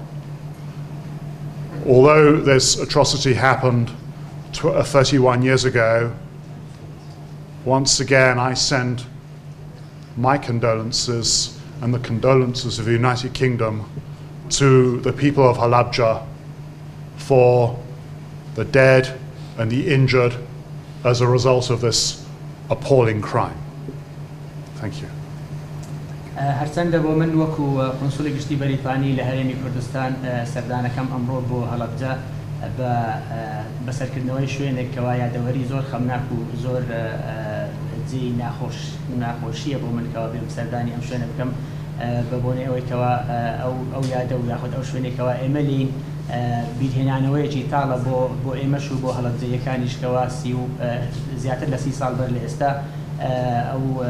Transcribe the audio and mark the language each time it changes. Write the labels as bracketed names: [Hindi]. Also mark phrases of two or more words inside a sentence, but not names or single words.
[English] Although this atrocity happened 31 years ago, once again I send my condolences and the condolences of the United Kingdom to the people of Halabja for the dead and the injured as a result of this appalling crime. Thank you. [Central Kurdish] هەرچەندە بۆ من وەکو کۆنسوڵی گشتی بەریتانی لە هەرێمی کوردستان سەردانەکەم ئەمڕۆ بۆ هەڵەبجە بە سەرکردنەوەی شوێنێکەوە یادەوەری زۆر خەمناک و زۆر جێی ناخۆشیە بۆ من کەوا بێم سەردانی ئەم شوێنە بکەم بە بۆنەی ئەوەی کەوا ئەو یادە و یاخود ئەو شوێنێکەوە ئێمە لین بیرهێنانەوەیەکی تاڵە بۆ ئێمەش و بۆ هەڵەبجەیەکانیشکەوە زیاتر لە 30 ساڵ بەر لە ئێستا ئەو